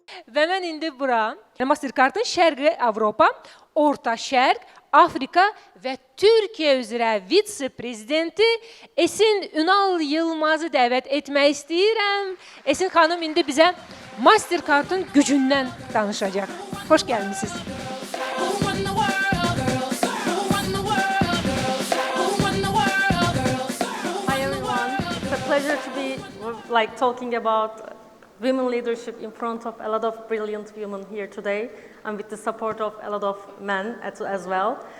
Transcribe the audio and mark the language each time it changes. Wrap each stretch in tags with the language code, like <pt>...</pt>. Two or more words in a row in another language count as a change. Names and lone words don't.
<az>Və mən indi bura Mastercard'ın Şərqi Avropa, Orta Şərq, Afrika və Türkiyə üzrə vitse-prezidenti Esin Unal Yilmazı dəvət etmək istəyirəm. Esin xanım indi bizə Mastercard'ın gücündən danışacaq. Xoş gəlmisiniz.</az> <en>Hi everyone. It's a pleasure to be talking about women leadership in front of a lot of brilliant women here today, and with the support of a lot of men as well.</en>